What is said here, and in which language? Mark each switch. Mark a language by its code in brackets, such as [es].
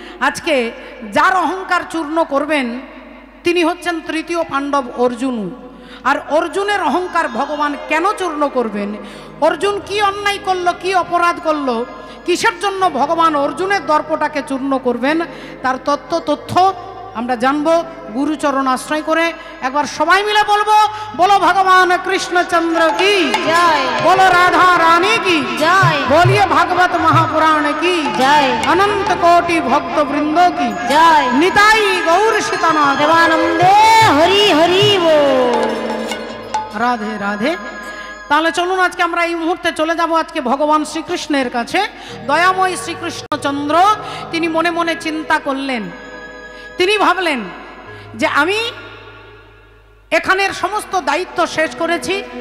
[bn] আজকে যার অহংকার চূর্ণ করবেন তিনি হচ্ছেন তৃতীয় পাণ্ডব অর্জুন। আর অর্জুনের অহংকার ভগবান কেন চূর্ণ করবেন? অর্জুন কি অন্যায় করলো, কি অপরাধ করলো, কিসের জন্য ভগবান অর্জুনের দর্পটাকে চূর্ণ করবেন, তার তথ্য আমরা জানবো গুরুচরণ আশ্রয় করে। একবার সবাই মিলে বলবো, বলো ভগবান কৃষ্ণচন্দ্র কি জয়, [hi] বলো রাধা রানী কি জয়, বলিए भागवत महापुराण की जय, अनंत कोटि भक्त वृंदो की जय, निताई गौर सीतानाथ देवानंदे हरि हरि बोल। [bn] রাধে রাধে। তাহলে চলুন আজকে আমরা এই মুহূর্তে চলে যাব আজকে ভগবান শ্রীকৃষ্ণের কাছে। দয়াময় শ্রীকৃষ্ণচন্দ্র তিনি মনে মনে চিন্তা করলেন, তিনি ভাবলেন যে আমি এখানের সমস্ত দায়িত্ব শেষ করেছি।